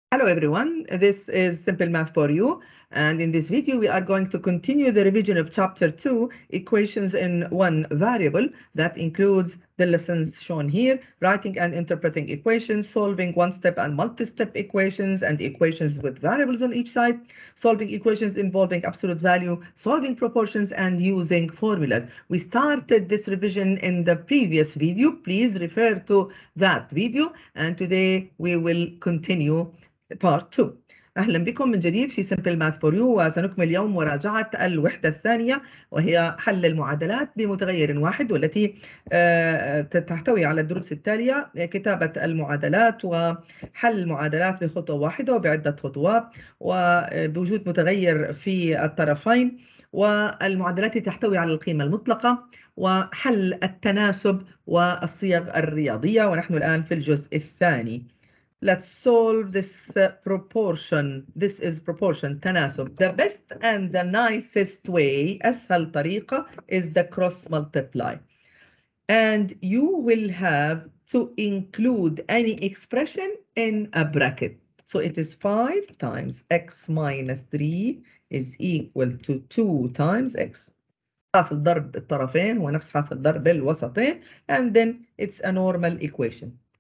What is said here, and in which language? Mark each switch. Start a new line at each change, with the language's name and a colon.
English: Hello everyone, this is Simple Math for You, and in this video we are going to continue the revision of Chapter 2, Equations in One Variable, that includes the lessons shown here, writing and interpreting equations, solving one-step and multi-step equations and equations with variables on each side, solving equations involving absolute value, solving proportions, and using formulas. We started this revision in the previous video. Please refer to that video, and today we will continue Part 2.
Arabic: أهلا بكم من جديد في Simple Math for You، وسنكمل اليوم مراجعة الوحدة الثانية وهي حل المعادلات بمتغير واحد، والتي تحتوي على الدروس التالية: كتابة المعادلات وحل المعادلات بخطوة واحدة وبعدة خطوات وبوجود متغير في الطرفين، والمعادلات تحتوي على القيمة المطلقة وحل التناسب والصيغ الرياضية. ونحن الآن في الجزء الثاني.
English: Let's solve this proportion. This is proportion, تناسب. The best and the nicest way,
Arabic: أسهل طريقة,
English: is the cross multiply. And you will have to include any expression in a bracket. So it is 5 times x minus 3 is equal to 2 times x.
Arabic: حاصل ضرب الطرفين هو نفس حاصل ضرب الوسطين,
English: and then it's a normal equation.